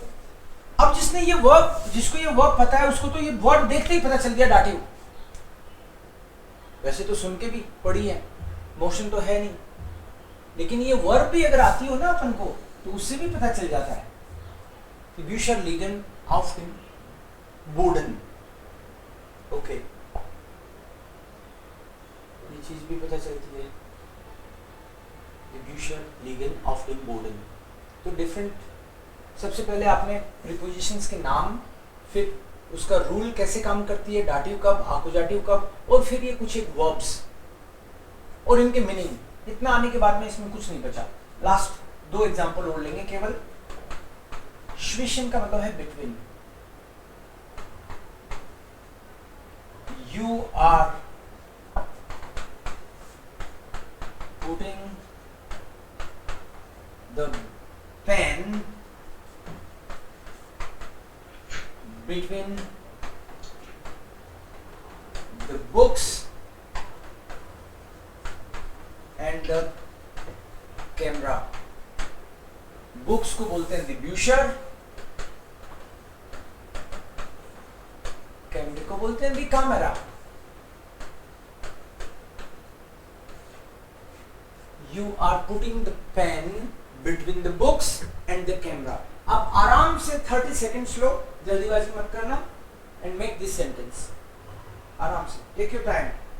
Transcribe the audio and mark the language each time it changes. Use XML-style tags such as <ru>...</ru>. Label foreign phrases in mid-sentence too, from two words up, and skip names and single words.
<hi>अब जिसने ये वर्ब, जिसको ये वर्ब पता है उसको तो ये वर्ड देखते ही पता चल गया दाटिव. वैसे तो सुन के भी पढ़ी है, मोशन तो है नहीं, लेकिन ये वर्ब भी अगर आती हो ना अपन को तो उससे भी पता चल जाता है कि</hi> <de>Bücher liegen auf dem Boden.</de> <hi>ओके, ये चीज भी पता चलती है कि</hi> <de>Bücher liegen auf dem Boden.</de> <hi>तो डिफरेंट. सबसे पहले आपने प्रीपोजिशंस के नाम, फिर उसका रूल कैसे काम करती है, दाटिव कब, आकुजाटिव कब, और फिर ये कुछ एक वर्ब्स और इनके मीनिंग. इतना आने के बाद में इसमें कुछ नहीं बचा. लास्ट 2 एग्जांपल और लेंगे केवल. zwischen का मतलब है बिटवीन.</hi> <en>You are putting the pen between the books and the camera.</en> <hi>बुक्स को बोलते हैं</hi> <de>the Bücher</de> <hi>बोलते हैं</hi> <de>die Kamera.</de> <en>You are putting the pen between the books and the camera.</en> <hi>आप आराम से 30 सेकेंड्स लो, जल्दीबाजी मत करना,</hi> <en>and make this sentence.</en> <hi>आराम से,</hi> <en>take your time.</en>